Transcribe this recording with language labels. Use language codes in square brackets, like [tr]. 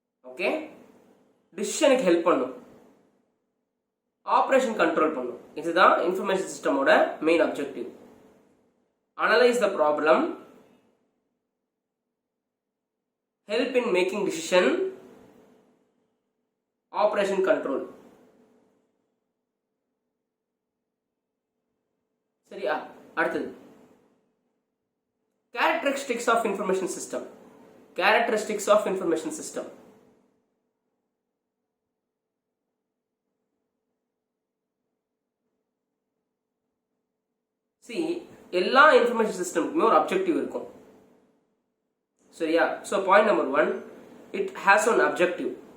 [ta] Okay, டிசிஷனுக்கு help பண்ணும், operation control பண்ணும். இதுதான் information சிஸ்டமோட main objective. [en] Analyse the problem, help in making decision, operation control. [ta] சரியா? அடுத்தது [en] characteristics of information system. Characteristics of information system. [ta] See, எல்லா information சிஸ்டம்க்குமே ஒரு objective இருக்கும். சரியா? [en] So point number 1, it has an objective.